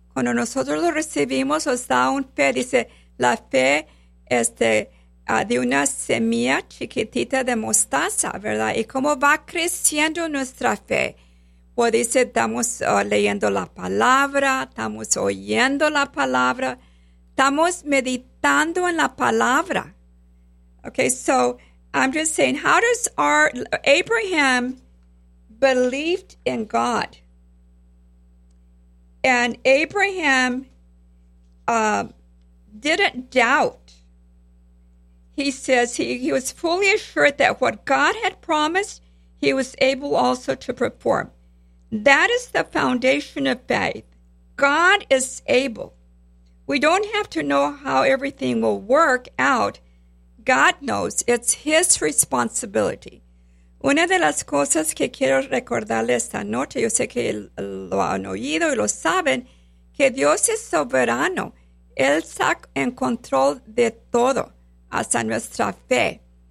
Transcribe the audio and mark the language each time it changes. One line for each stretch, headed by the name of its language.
Spanish: Cuando nosotros lo recibimos, nos da un fe. Dice, la fe de una semilla chiquitita de mostaza, ¿verdad? ¿Y cómo va creciendo nuestra fe? Pues dice, estamos leyendo la palabra, estamos oyendo la palabra, estamos meditando en la palabra.
English: Okay, so I'm just saying, how does Abraham believed in God? And Abraham didn't doubt. He says he was fully assured that what God had promised, he was able also to perform. That is the foundation of faith. God is able. We don't have to know how everything will work out. God knows. It's His responsibility.
Spanish: Una de las cosas que quiero recordarles esta noche, yo sé que lo han oído y lo saben, que Dios es soberano. Él está en control de todo, hasta nuestra fe.